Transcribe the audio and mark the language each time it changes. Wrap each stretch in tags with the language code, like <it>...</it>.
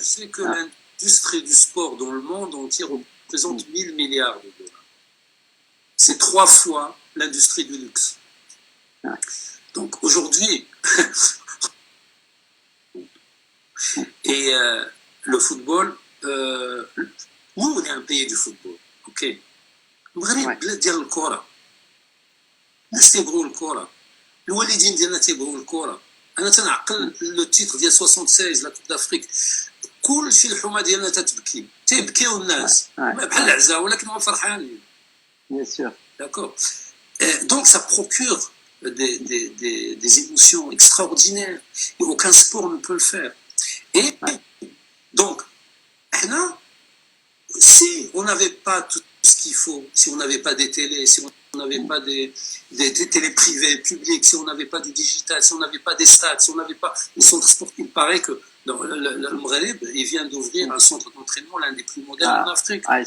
<fr>Tu sais que l'industrie du sport dans le monde entier représente 1000 milliards de dollars. C'est 3 fois l'industrie du luxe. Donc aujourd'hui, et le football, nous on est un pays du football, ok.</fr> <ar>المغرب بلاد ديال الكره، الناس تيبغيو الكره، الوالدين ديالنا تيبغيو الكره. انا تنعقل لو تيتر ديال 76 لا كوب دافريك، كلشي الحومه ديالنا تيبكيو الناس بحال العزاء، ولكن هما فرحانين.</ar> <fr>Bien sûr. D'accord. Donc ça procure des émotions extraordinaires et aucun sport ne peut le faire. Et donc, si on n'avait pas tout ce qu'il faut, si on n'avait pas des télés, si on n'avait pas des télés privées, publiques, si on n'avait pas du digital, si on n'avait pas des stades, si on n'avait pas des centres sportifs, il paraît que dans le Maghreb, il vient d'ouvrir un centre d'entraînement, l'un des plus modernes en Afrique.</fr>